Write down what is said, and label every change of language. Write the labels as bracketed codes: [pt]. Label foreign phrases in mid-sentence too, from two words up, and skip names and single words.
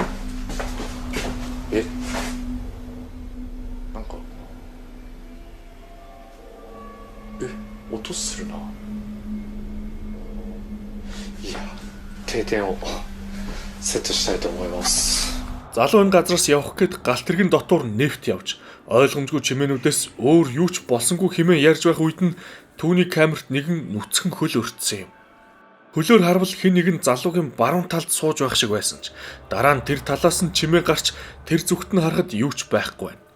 [ja] なんか音するな。いや定点をセットしたいと思います。 [mn] Залуу энэ газраас явах гээд галт тэргийн дотор нэвт явж ойлгомжгүй чимээнүүдээс өөр юу ч болсонгүй хэмээн ярьж байх үед нь түүний камерт нэгэн нүцгэн хөл өртсөн юм. Хөлөөр харвал хэн нэгэн залуугийн баруун талд сууж байх шиг байсан ч дараа нь тэр талаас нь чимээ гарч тэр зүгт нь харахад юу ч байхгүй байна.